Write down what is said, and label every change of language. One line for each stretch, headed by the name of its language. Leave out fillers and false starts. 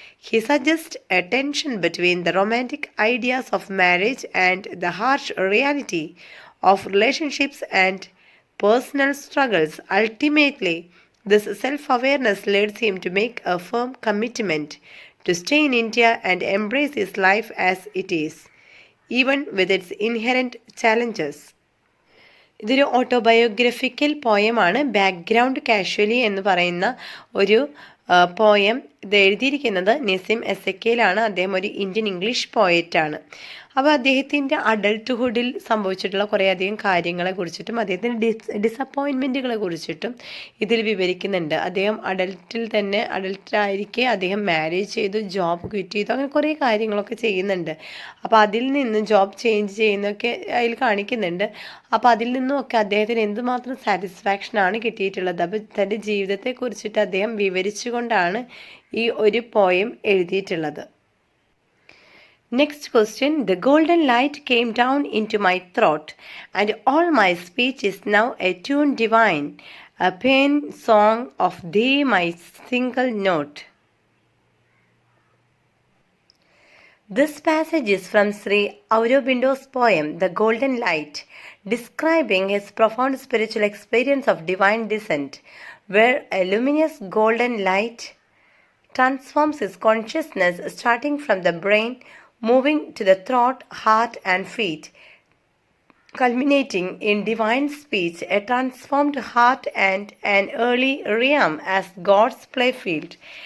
English: He suggests a tension between the romantic ideas of marriage and the harsh reality of relationships and personal struggles. Ultimately, this self-awareness leads him to make a firm commitment to stay in India and embrace his life as it is, even with its inherent challenges.
Malayalam: ഇതൊരു autobiographical പോയമാണ്. Background casually എന്ന് പറയുന്ന ഒരു poem. ഇത് എഴുതിയിരിക്കുന്നത് നിസിം എസക്കേലാണ്. അദ്ദേഹം ഒരു Indian English പോയറ്റാണ്. അപ്പോൾ അദ്ദേഹത്തിൻ്റെ അഡൾട്ട്ഹുഡിൽ സംഭവിച്ചിട്ടുള്ള കുറേയധികം കാര്യങ്ങളെ കുറിച്ചിട്ടും അദ്ദേഹത്തിൻ്റെ ഡിസപ്പോയിൻമെൻറ്റുകളെ കുറിച്ചിട്ടും ഇതിൽ വിവരിക്കുന്നുണ്ട്. അദ്ദേഹം അഡൾട്ടായിരിക്കെ അദ്ദേഹം മാരേജ് ചെയ്തു, ജോബ് ക്വിറ്റ് ചെയ്തു, അങ്ങനെ കുറേ കാര്യങ്ങളൊക്കെ ചെയ്യുന്നുണ്ട്. അപ്പോൾ അതിൽ നിന്ന് ജോബ് ചേഞ്ച് ചെയ്യുന്നതൊക്കെ അതിൽ കാണിക്കുന്നുണ്ട്. അപ്പോൾ അതിൽ നിന്നുമൊക്കെ അദ്ദേഹത്തിന് എന്തുമാത്രം സാറ്റിസ്ഫാക്ഷനാണ് കിട്ടിയിട്ടുള്ളത്. അപ്പോൾ തൻ്റെ ജീവിതത്തെക്കുറിച്ചിട്ട് അദ്ദേഹം വിവരിച്ചുകൊണ്ടാണ് ഈ ഒരു പോയം എഴുതിയിട്ടുള്ളത്.
English: Next question. The golden light came down into my throat, and all my speech is now a tune divine, a paean song of thee, my single note. This passage is from Sri Aurobindo's poem, The Golden Light, describing his profound spiritual experience of divine descent, where a luminous golden light transforms his consciousness starting from the brain, moving to the throat, heart, and feet, culminating in divine speech, a transformed heart, and an early realm as God's playfield.